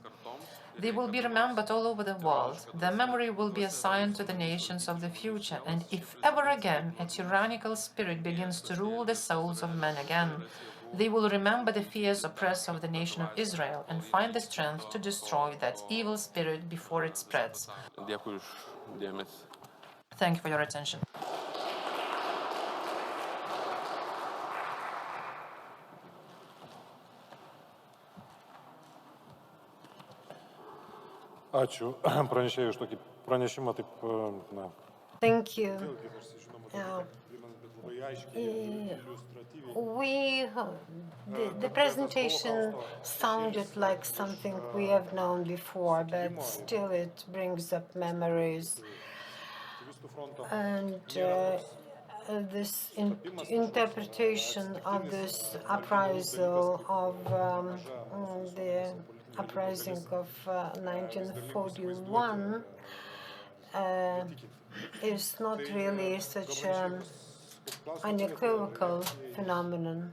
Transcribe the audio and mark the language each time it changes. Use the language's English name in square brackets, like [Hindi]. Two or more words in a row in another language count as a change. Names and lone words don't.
[English] They will be remembered all over the world. Their memory will be a sign to the nations of the future. And if ever again a tyrannical spirit begins to rule the souls of men again, They will remember the fierce oppressor of the nation of Israel and find the strength to destroy that evil spirit before it spreads. [Lithuanian] Dėkui už dėmesį. [English] Thank you for your attention. [Lithuanian] Ačiū pranešėjui už tokį pranešimą, taip, na. [English] Thank you. The presentation sounded like something we have known before, but still it brings up memories. And this interpretation of this uprisal of the Uprising of 1941 is not really such an unequivocal phenomenon.